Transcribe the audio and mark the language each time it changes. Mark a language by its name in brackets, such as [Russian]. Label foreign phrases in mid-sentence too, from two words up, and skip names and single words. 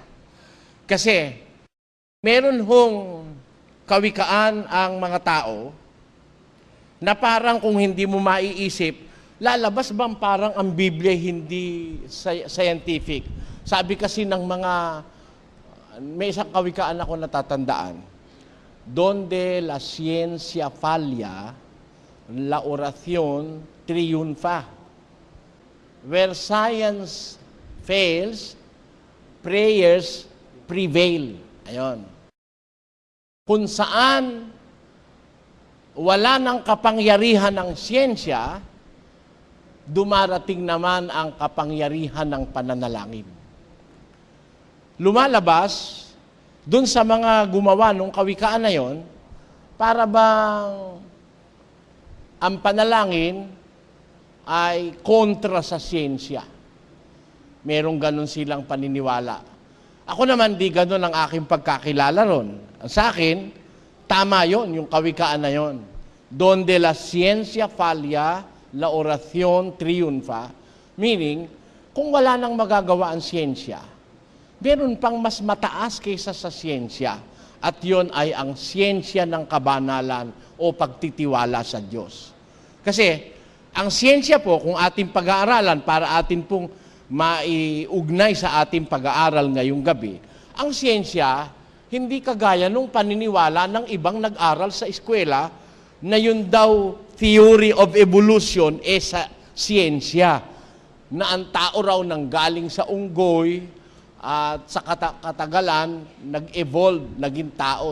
[Filipino] Kasi meron hong kawikaan ang mga tao na parang kung hindi mo maiisip, lalabas bang parang ang Biblia hindi scientific? Sabi kasi ng mga, may isang kawikaan ako natatandaan, [Spanish] donde la ciencia falla, la oración triunfa. [English] Where science fails, prayers prevail. [Filipino] Ayon. Kung saan wala ng kapangyarihan ng siyensya, dumarating naman ang kapangyarihan ng pananalangin. Lumalabas dun sa mga gumawa ng kawikaan na yon, para bang ang panalangin ay kontra sa siyensya. Merong ganun silang paniniwala. Ako naman, di ganun ang aking pagkakilala ron. Sa akin, tama yon, yung kawikaan na yon. [Spanish] Donde la ciencia falla, la oración triunfa. [Filipino] Meaning, kung wala nang magagawa ang siyensya, meron pang mas mataas kaysa sa siyensya. At yon ay ang siyensya ng kabanalan o pagtitiwala sa Diyos. Kasi, ang siyensya po, kung ating pag-aaralan para atin pong maiugnay sa ating pag-aaral ngayong gabi, ang siyensya, hindi kagaya nung paniniwala ng ibang nag-aral sa eskwela na yun daw [English] theory of evolution [Filipino] sa siyensya, na ang tao raw nanggaling sa unggoy at sa katagalan nag-evolve, naging tao.